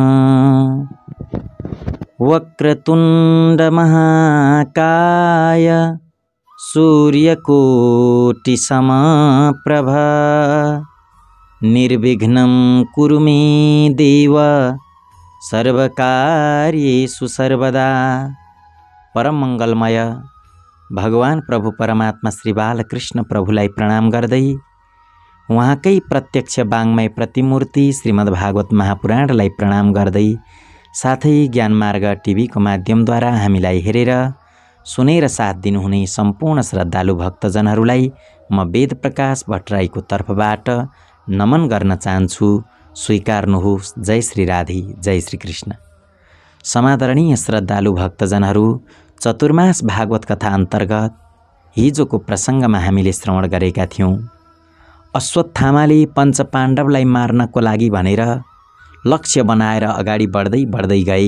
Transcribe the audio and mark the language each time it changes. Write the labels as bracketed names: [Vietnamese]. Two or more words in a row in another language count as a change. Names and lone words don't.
[Sanskrit] वक्रतुंड महाकाय सूर्यकोटि समप्रभा निर्विघ्नं कुरु मे देव सर्वकार्येषु सर्वदा। [Nepali] परम मंगलमय भगवान प्रभु परमात्मा श्री बालकृष्ण प्रभुलाई प्रणाम गर्दै उहाँकै प्रत्यक्ष वाङ्मय प्रतिमूर्ति श्रीमद्भागवत महापुराणलाई प्रणाम गर्दै साथै ज्ञानमार्ग टिभीको माध्यमद्वारा हामीलाई हेरेर सुनेर साथ दिनुहुने सम्पूर्ण श्रद्धालु भक्तजनहरूलाई म वेद प्रकाश भट्टराईको तर्फबाट नमन गर्न चाहन्छु। स्वीकार्नुहोस्। जय श्री राधे, जय श्री कृष्ण। समादरणीय श्रद्धालु भक्तजनहरू, चतुर्मास भागवत कथा अन्तर्गत हिजोको प्रसङ्गमा हामीले श्रवण गरेका थियौँ। अश्वत्थामाले पञ्चपाण्डवलाई मार्नको लागि भनेर लक्ष्य बनाएर अगाडि बढ्दै गए।